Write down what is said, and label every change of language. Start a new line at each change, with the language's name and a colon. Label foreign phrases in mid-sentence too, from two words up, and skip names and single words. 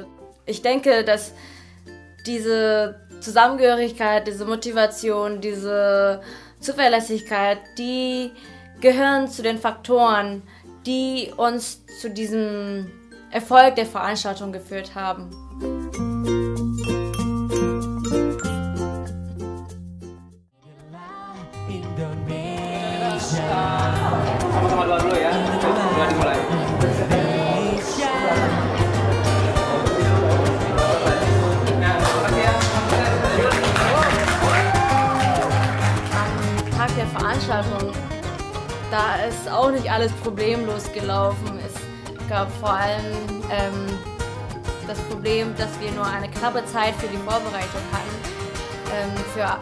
German: Ich denke, dass diese Zusammengehörigkeit, diese Motivation, diese Zuverlässigkeit, die gehören zu den Faktoren, die uns zu diesem Erfolg der Veranstaltung geführt haben.
Indonesian: Sama-sama doa dulu ya. Udah dimulai.
German: Am Tag der Veranstaltung, da ist auch nicht alles problemlos gelaufen. Es gab vor allem das Problem, dass wir nur eine knappe Zeit für die Vorbereitung hatten.